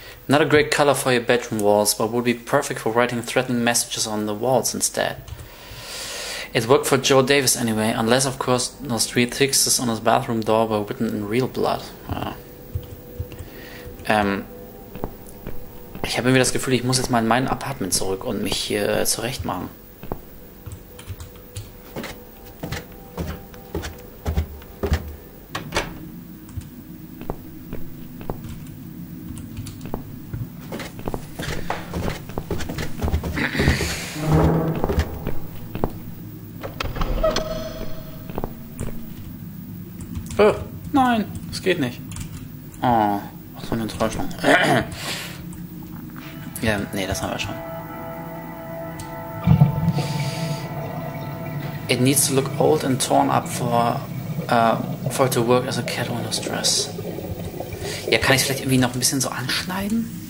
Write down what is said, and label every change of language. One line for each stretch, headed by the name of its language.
English: Not a great color for your bedroom walls, but would be perfect for writing threatening messages on the walls instead. It worked for Joe Davis anyway, unless of course those 3 fixes on his bathroom door were written in real blood.
German: Ja. Ich habe irgendwie das Gefühl, ich muss jetzt mal in mein Apartment zurück und mich hier zurecht machen. Oh, nein, das geht nicht. Oh, was für eine Enttäuschung. Ja, nee, das haben wir schon.
English: It needs to look old and torn up for it to work as a cat window dress.
German: Ja, kann ich es vielleicht irgendwie noch ein bisschen so anschneiden?